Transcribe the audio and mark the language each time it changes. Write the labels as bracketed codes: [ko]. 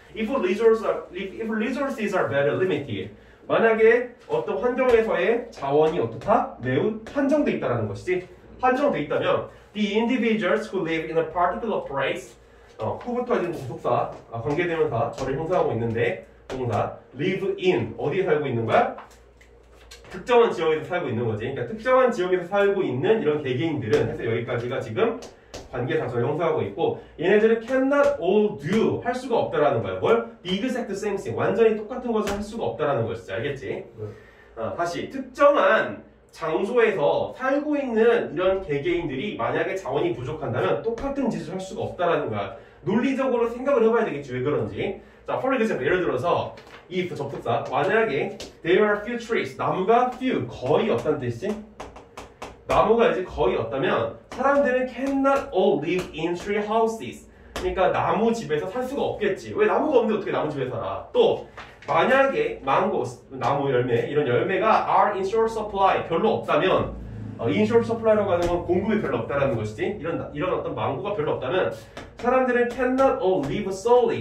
[en] If resources are very limited. [ko] 만약에 어떤 환경에서의 자원이 어떻다? 매우 한정돼 있다라는 것이지. 한정돼 있다면 [en] the individuals who live in a particular place who [ko] 부터 이제 부속사 관계대명사 저를 형성하고 있는데 동사 live in 어디에 살고 있는 거야? 특정한 지역에서 살고 있는 거지. 그러니까 특정한 지역에서 살고 있는 이런 개개인들은 해서 여기까지가 지금 관계사절 형성하고 있고 얘네들은 [en] cannot all do [ko] 할 수가 없다라는 거야. 뭘? [en] The exact same thing [ko] 완전히 똑같은 것을 할 수가 없다라는 것이지. 알겠지? 다시 특정한 장소에서 살고 있는 이런 개개인들이 만약에 자원이 부족한다면 똑같은 짓을 할 수가 없다라는 거야. 논리적으로 생각을 해봐야 되겠지. 왜 그런지. 자, [en] for example [ko] 예를 들어서 if 접속사 만약에 [en] there are few trees [ko] 나무가 few 거의 없다는 뜻이지. 나무가 이제 거의 없다면 사람들은 [en] cannot all live in tree houses. [ko] 그러니까 나무 집에서 살 수가 없겠지. 왜 나무가 없는데 어떻게 나무 집에 살아? 또 만약에 망고스 나무 열매 이런 열매가 [en] are in short supply [ko] 별로 없다면 in short supply라고 하는 건 공급이 별로 없다라는 것이지. 이런 어떤 망고가 별로 없다면 사람들은 [en] cannot all live solely.